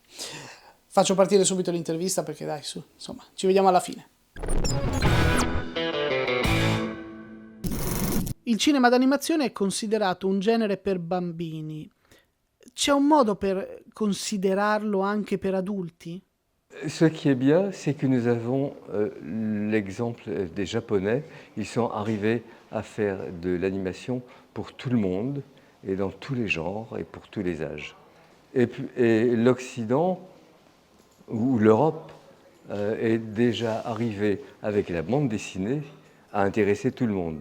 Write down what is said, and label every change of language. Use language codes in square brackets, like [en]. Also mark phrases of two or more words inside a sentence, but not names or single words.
[it] Faccio partire subito l'intervista perché dai, su, insomma, ci vediamo alla fine. Il cinema d'animazione è considerato un genere per bambini. C'è un modo per considerarlo anche per adulti? [fr] Ce qui est bien, c'est que nous avons l'exemple des Japonais. Ils sont arrivés à faire de l'animation pour tout le monde et dans tous les genres et pour tous les âges. Et l'Occident ou l'Europe est déjà arrivé avec la bande dessinée à intéresser tout le monde.